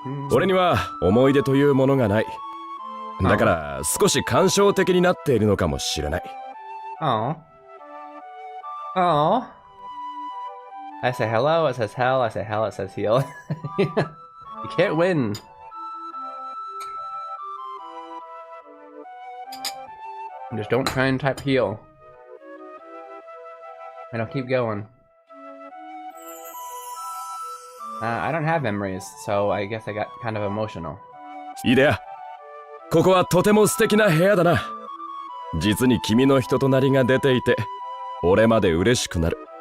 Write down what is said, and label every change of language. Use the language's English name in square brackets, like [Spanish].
[Japanese] 俺には思い出というものがない。だから少し感傷的になっているのかもしれない。 [English] Oh. Oh. I say hello, it says hell, I say hell, it says heal. You can't win. Just don't try and type heal. And I'll keep going. I don't have memories, so I guess I got kind of emotional. [Japanese] いいでや。ここはとても素敵な部屋だな。実に君の人となりが出ていて、俺まで嬉しくなる。